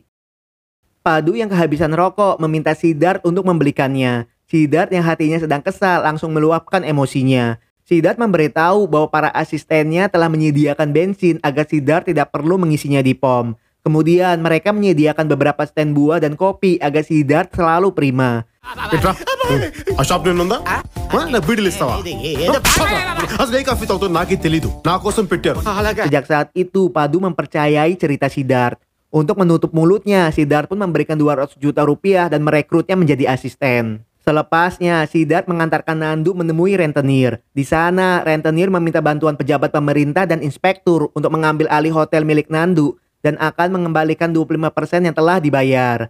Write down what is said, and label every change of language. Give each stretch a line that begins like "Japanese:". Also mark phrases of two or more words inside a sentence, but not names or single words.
Indonesian: Padu yang kehabisan rokok meminta Siddharth untuk membelikannya. Siddharth yang hatinya sedang kesal langsung meluapkan emosinya. Siddharth memberitahu bahwa para asistennya telah menyediakan bensin agar Siddharth tidak perlu mengisinya di pom. Kemudian mereka menyediakan beberapa stand buah dan kopi agar Siddharth selalu prima.
Telugu: ఇట్రా ఆ షాప్ నేను ఉందా నాకు బీడీలు ఇస్తావా అసలు ఏ కాఫీ తాగుతుందో నాకే తెలీదు నా కోసం పెట్టారు
Indonesian: Sejak saat itu, Padu mempercayai cerita Siddharth. Untuk menutup mulutnya, Siddharth pun memberikan 200 juta rupiah dan merekrutnya menjadi asisten. Selepasnya, Siddharth mengantarkan Nandu menemui rentenir. Di sana, rentenir meminta bantuan pejabat pemerintah dan inspektur untuk mengambil alih hotel milik Nandu dan akan mengembalikan 25% yang telah dibayar.